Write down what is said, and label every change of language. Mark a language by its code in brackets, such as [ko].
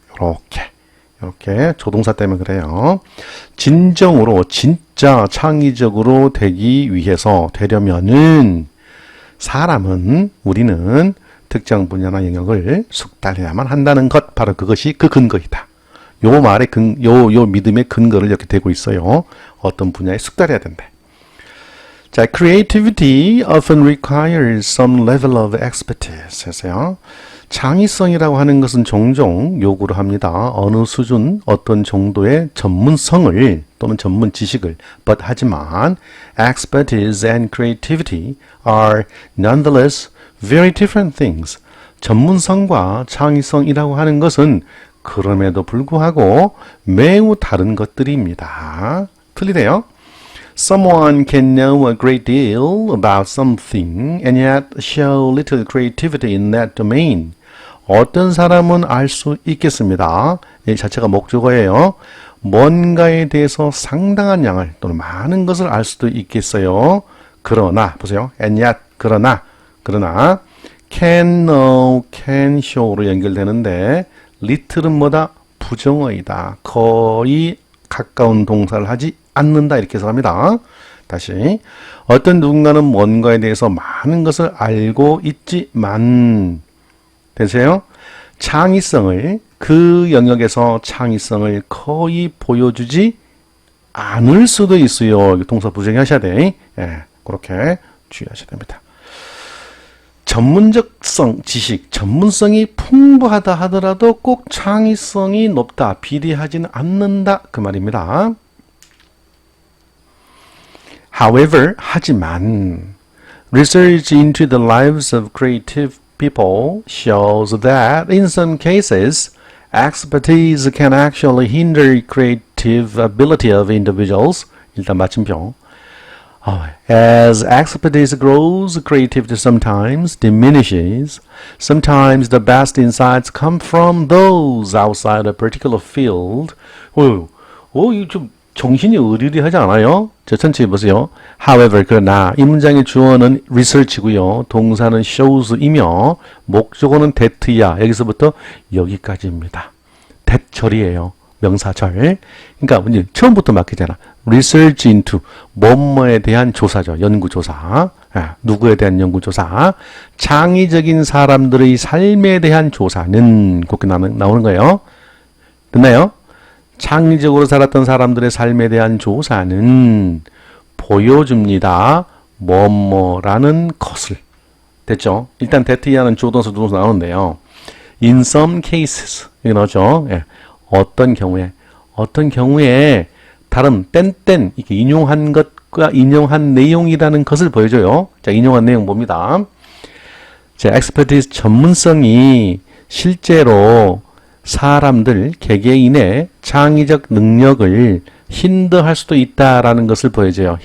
[ko] 요렇게 조동사 때문에 그래요. 진정으로, 진짜 창의적으로 되기 위해서 되려면은 사람은, 우리는 특정 분야나 영역을 숙달해야만 한다는 것, 바로 그것이 그 근거이다. 요 말의 요 믿음의 근거를 이렇게 대고 있어요. 어떤 분야에 숙달해야 된대. [en] 자, creativity often requires some level of expertise [ko] 했어요. 창의성이라고 하는 것은 종종 요구를 합니다. 어느 수준, 어떤 정도의 전문성을 또는 전문 지식을. [en] But [ko] 하지만 [en] expertise and creativity are nonetheless very different things. [ko] 전문성과 창의성이라고 하는 것은 그럼에도 불구하고 매우 다른 것들입니다. 틀리대요. [en] Someone can know a great deal about something and yet show little creativity in that domain. [ko] 어떤 사람은 알 수 있겠습니다. 이 자체가 목적어예요. 뭔가에 대해서 상당한 양을 또는 많은 것을 알 수도 있겠어요. 그러나 보세요. [en] and yet [ko] 그러나 can know, can show로 연결되는데 little은 뭐다? 부정어이다. 거의 가까운 동사를 하지 않는다. 이렇게 해석합니다. 다시 어떤 누군가는 뭔가에 대해서 많은 것을 알고 있지만 되세요? 창의성을 그 영역에서 창의성을 거의 보여주지 않을 수도 있어요. 동사 부정하셔야 돼. 예, 그렇게 주의하셔야 됩니다. 전문적성, 지식, 전문성이 풍부하다 하더라도 꼭 창의성이 높다, 비례하지는 않는다 그 말입니다. [en] However, [ko] 하지만 [en] research into the lives of creative people shows that in some cases expertise can actually hinder creative ability of individuals. [ko] 일단 마침표. [en] As expertise grows, creativity sometimes diminishes. Sometimes the best insights come from those outside a particular field. [ko] 이거 좀 정신이 의리리하지 않아요? 저 천천히 보세요. However, 그러나 이 문장의 주어는 research고요. 동사는 shows이며 목적어는 that야. 여기서부터 여기까지입니다. that 절이에요. 명사절. 그러니까 이제 처음부터 막히잖아. research into 뭐뭐에 대한 조사죠. 연구조사. 누구에 대한 연구조사. 창의적인 사람들의 삶에 대한 조사는 그렇게 나오는 거예요. 됐나요? 창의적으로 살았던 사람들의 삶에 대한 조사는 보여줍니다. 뭐뭐라는 것을. 됐죠? 일단 that야는 주어동사 동사 나오는데요. [en] In some cases [ko] 이게 나오죠. 예. 어떤 경우에 다른 땡땡 이렇게 인용한 것과 인용한 내용이라는 것을 보여줘요. 자, 인용한 내용 봅니다. 자, expertise 전문성이 실제로 사람들, 개개인의 창의적 능력을 힌더할 수도 있다라는 것을 보여줘요.